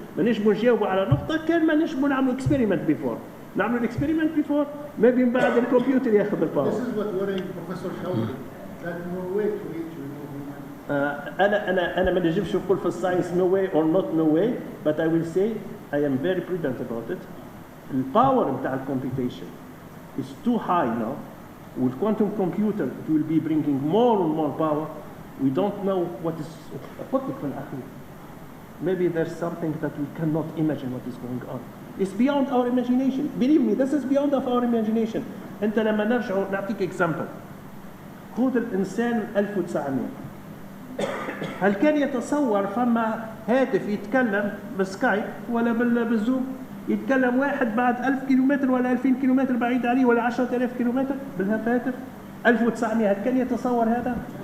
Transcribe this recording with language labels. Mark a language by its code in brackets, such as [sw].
[ar] ما نجموا نجاوبوا على نقطة كان ما نجموا نعملوا اكسبيريمنت بيفور. نعملوا الاكسبيريمنت بيفور ما بين بعد الكمبيوتر ياخذ الباور. [en] This is what worrying Professor Shawri, that no way to reach [ar] أنا ما نجمش نقول في الساينس [en] no way or not no way, but I will say I am very prudent about it. الباور نتاع الكمبيوتيشن is too high now. With quantum computer it will be bringing more and more power. We don't know what is [ar] في الأخير. [en] Maybe there's something that we cannot imagine what is going on. It's beyond our imagination. Believe me, this is beyond of our imagination. [ar] أنت لما نرجع نعطيك example. خذ الإنسان 1900. هل كان يتصور فما هاتف يتكلم بالسكايب ولا بالزوم؟ يتكلم واحد بعد 1000 كيلومتر ولا 2000 كيلومتر بعيد عليه ولا 10000 كيلومتر بالهاتف؟ 1900 هل كان يتصور هذا؟